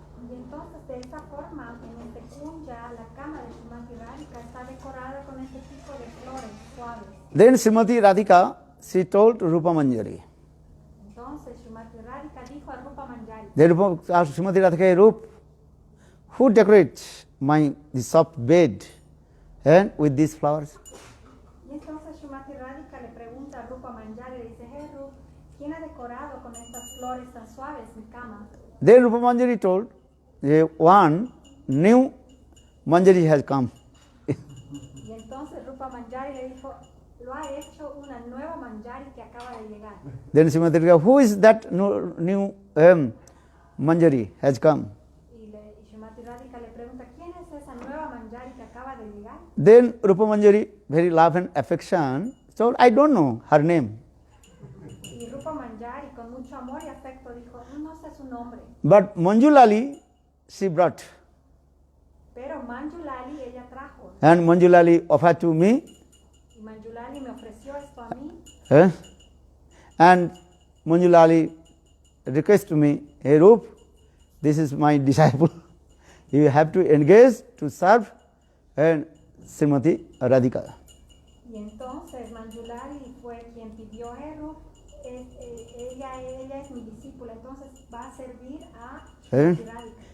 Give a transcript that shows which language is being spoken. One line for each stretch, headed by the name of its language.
Spanish: Y entonces de esa forma en este kunja la cama de Srimati Radhika está decorada con este tipo de flores suaves.
English: Then Srimati Radhika, she told Rupa Manjari.
Spanish: Entonces Srimati Radhika dijo a Rupa Manjari,
English: Then Rupa asked Srimati Radhika, "Hey, Rup, who decorates the soft bed and with these flowers?"
Spanish: y entonces Srimati Radhika le pregunta a Rupa Manjari, le dice, hey Rup, ¿quién ha decorado con estas flores tan suaves mi cama?
English: Then Rupa Manjari told, one new Manjari has come.
Spanish: Y entonces Rupa Manjari le dijo, lo ha hecho una nueva Manjari que acaba de llegar.
English: Then Srimati Radhika, who is that new Manjari has come?
Spanish: Y Srimati Radhika le pregunta, ¿quién es esa nueva Manjari que acaba de llegar?
English: Then Rupa Manjari, very love and affection, told, I don't know her name.
Spanish: Y Rupa Manjari con mucho amor y afecto dijo, no sé su nombre.
English: But Manjulali, she brought.
Spanish: Pero Manjulali ella trajo.
English: And Manjulali offered to me.
Spanish: Y Manjulali me ofreció esto a mí.
English: And Manjulali requested to me, hey Rup, this is my disciple. You have to engage to serve and Srimati Radhika.
Spanish: Y entonces Manjulali fue quien pidió a Rup, ella es mi discípula, entonces va a servir a Srimati Radhika.